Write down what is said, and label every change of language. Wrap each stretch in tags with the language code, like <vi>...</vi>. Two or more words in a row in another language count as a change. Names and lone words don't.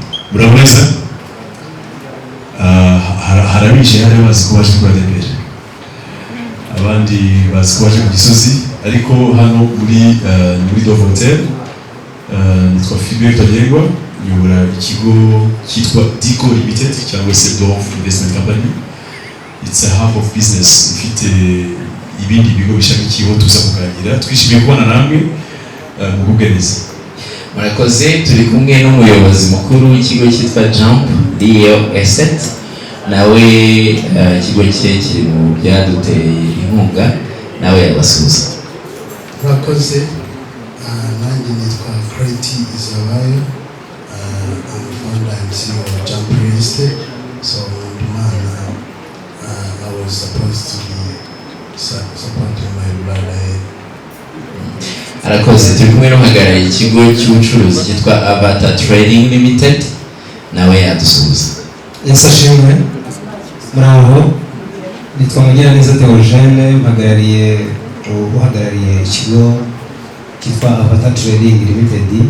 <rw>muraboneza harabije hari abazi ko baje kurada imbere abandi bazi ko baje ku Gisozi ariko hano muri Dove Hotel nitwa Philbert Tagengwa nyobora ikigo cyitwa Dico Limited cyangwa se Dove Investment Company.</rw> <en>It's a hub of business</en> <rw>ifite ibindi bigo bishamikiyeho tuza kuganira twishimiye kubona namwe mu bwugarizi. Murakoze, turi kumwe n'umuyobozi mukuru w'ikigo cyitwa Jump Real Estate, nawe ikigo cye kiri mu byaduteye inkunga, nawe yabasuhuza. Murakoze, nanjye nitwa Crazy Izabayo,</rw> <en>I'm founder and CEO of Jump Real Estate. So I was supposed to be supporting my brother.</en> <rw>Arakoze, turi kumwe n'uhagarariye ikigo cy'ubucuruzi cyitwa Avatar Trading Limited, nawe yadusuhuza. Insashimwe muraho, nitwa Mugiraneza Theogene, uhagarariye ikigo cyitwa Avatar Trading Limited.</rw>